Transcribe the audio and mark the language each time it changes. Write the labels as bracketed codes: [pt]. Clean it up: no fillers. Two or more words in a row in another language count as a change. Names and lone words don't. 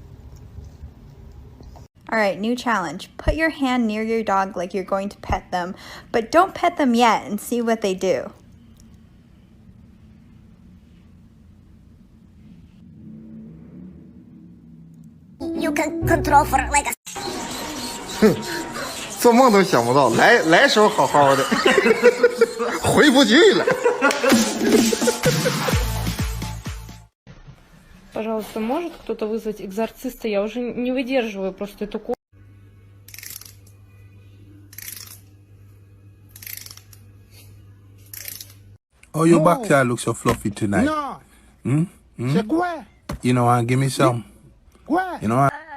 [en] Alright, new challenge. Put your hand near your dog like you're going to pet them, but don't pet them yet and see what they do. You can control for like a [zh] 做梦都想不到，来时候好好的，回不去了。 [ru] Пожалуйста, может кто-то вызвать экзорциста? Я уже не выдерживаю просто эту комнату. [en] Oh, your backyard looks so fluffy tonight. No. Hmm? Hmm? [fr] C'est quoi? [en] You know, give me some. [fr] Quoi? [en] You know,